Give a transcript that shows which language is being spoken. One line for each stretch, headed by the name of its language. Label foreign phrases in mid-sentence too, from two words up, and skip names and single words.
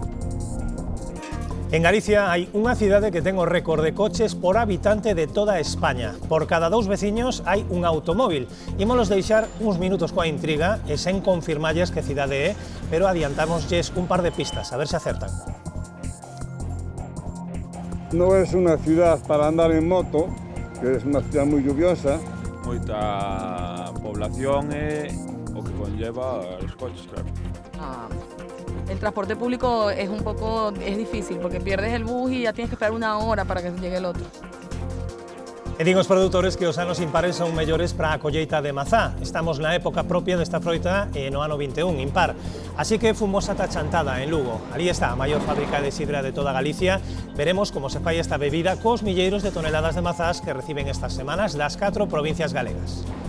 Galician: En Galicia hai unha cidade que ten o récord de coches por habitante de toda España. Por cada 2 veciños hai un automóvil. Ímolos deixar uns minutos coa intriga e sen confirmalles que cidade é, pero adiantámoslles un par de pistas, a ver se acertan.
Spanish: No es una ciudad para andar en moto, que es una ciudad moi lluviosa.
Galician: Moita población e o que conlleva os coches, claro.
Spanish: El transporte público es difícil porque pierdes el bus y ya tienes que esperar 1 hora para que llegue el otro.
Galician: E din os produtores que os anos impares son mellores para a colleita de mazá. Estamos na época propia desta froita e no ano 21, impar. Así que fomos ata Chantada, en Lugo. Alí está a maior fábrica de sidra de toda Galicia. Veremos como se fai esta bebida cos milleiros de toneladas de mazás que reciben estas semanas das 4 provincias galegas.